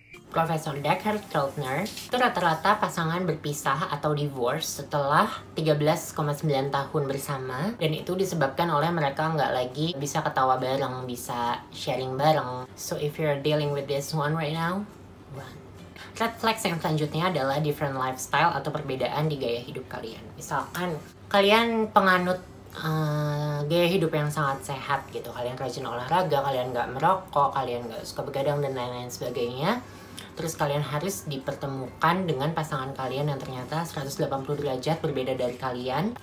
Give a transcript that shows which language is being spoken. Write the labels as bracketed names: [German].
[Indonesian] Profesor Deckard Keltner, itu rata-rata pasangan berpisah atau divorce setelah 13,9 tahun bersama, dan itu disebabkan oleh mereka nggak lagi bisa ketawa bareng, bisa sharing bareng. [English] So if you're dealing with this one right now, run. [Indonesian] Red flags yang selanjutnya adalah different lifestyle atau perbedaan di gaya hidup kalian. Misalkan kalian penganut gaya hidup yang sangat sehat gitu, kalian rajin olahraga, kalian nggak merokok, kalian nggak suka begadang dan lain-lain sebagainya. Terus kalian harus dipertemukan dengan pasangan kalian yang ternyata 180 derajat berbeda dari kalian.